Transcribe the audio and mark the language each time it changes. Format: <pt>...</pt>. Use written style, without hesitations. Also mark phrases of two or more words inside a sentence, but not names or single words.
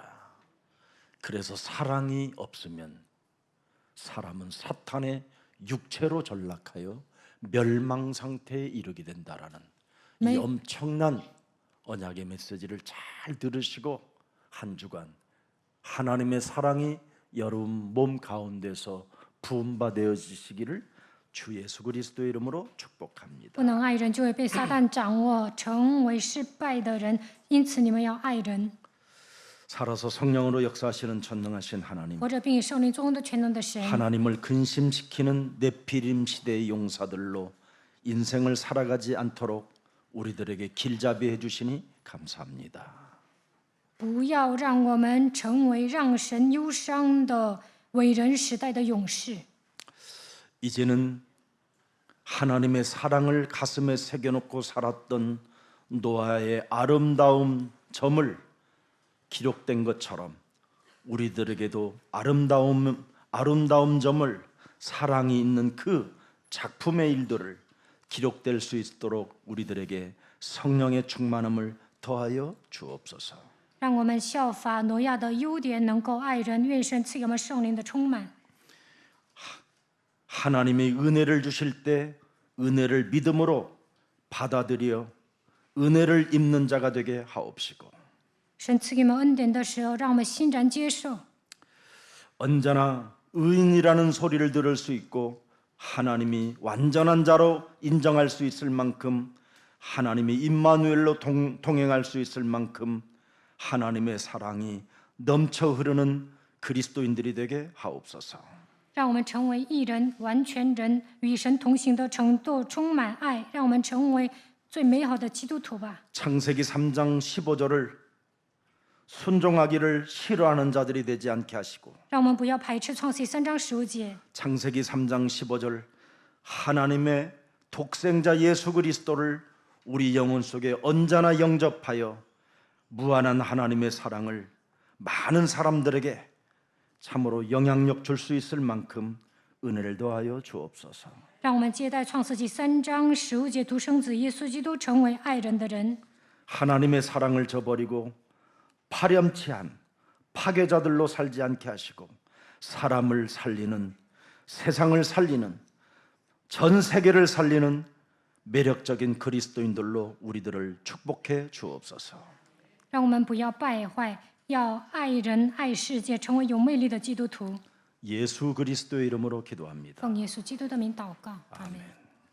<ko>그래서 사랑이 없으면 사람은 사탄의 육체로 전락하여 멸망 상태에 이르게 된다라는 이 엄청난 언약의 메시지를 잘 들으시고 한 주간 하나님의 사랑이 여러분 몸 가운데서 부음받아지시기를 주 예수 그리스도의 이름으로 축복합니다.</ko> <zh>不能爱人就会被撒旦掌握，成为失败的人。因此，你们要爱人。</zh> <ko>살아서 성령으로 역사하시는 전능하신 하나님,</ko> <zh>活着并以圣灵作工的全能的神，</zh> <ko>하나님을 근심시키는 네피림 시대의 용사들로 인생을 살아가지 않도록 우리들에게 길잡이해 주시니 감사합니다.</ko> <zh>不要让我们成为让神忧伤的伟人时代的勇士。</zh> <ko>이제는 하나님의 사랑을 가슴에 새겨놓고 살았던 노아의 아름다운 점을 기록된 것처럼 우리들에게도 아름다운 점을 사랑이 있는 그 작품의 일들을 기록될 수 있도록 우리들에게 성령의 충만함을 더하여 주옵소서.</ko> <zh>让我们效法挪亚的优点，能够爱人。愿神赐给我们圣灵的充满。</zh> <ko>하나님의 은혜를 주실 때 은혜를 믿음으로 받아들여 은혜를 입는 자가 되게 하옵시고</ko> <zh>神赐给我们恩典的时候，让我们欣然接受。</zh> <ko>언제나 의인이라는 소리를 들을 수 있고 하나님이 완전한 자로 인정할 수 있을 만큼 하나님이 임마누엘로 동행할 수 있을 만큼 하나님의 사랑이 넘쳐 흐르는 그리스도인들이 되게 하옵소서.</ko> <zh>让我们成为义人、完全人，与神同行的程度充满爱，让我们成为最美好的基督徒吧。</zh> <ko>창세기 3장 15절을 순종하기를 싫어하는 자들이 되지 않게 하시고</ko> <zh>让我们不要排斥创世3章15节，</zh> <ko>창세기 3장 15절 하나님의 독생자 예수 그리스도를 우리 영혼 속에 언제나 영접하여 무한한 하나님의 사랑을 많은 사람들에게 참으로 영향력 줄 수 있을 만큼 은혜를 더하여 주옵소서.</ko> <zh>让我们接待创世纪3章15节独生子耶稣基督成为爱人的人，</zh> <ko>하나님의 사랑을 저버리고 파렴치한 파괴자들로 살지 않게 하시고 사람을 살리는 세상을 살리는 전 세계를 살리는 매력적인 그리스도인들로 우리들을 축복해 주옵소서.</ko> <zh>让我们不要败坏，要爱人爱世界，成为有魅力的基督徒。</zh> <ko>예수 그리스도의 이름으로 기도합니다.</ko> <zh>奉耶稣基督的名祷告，阿门。</zh>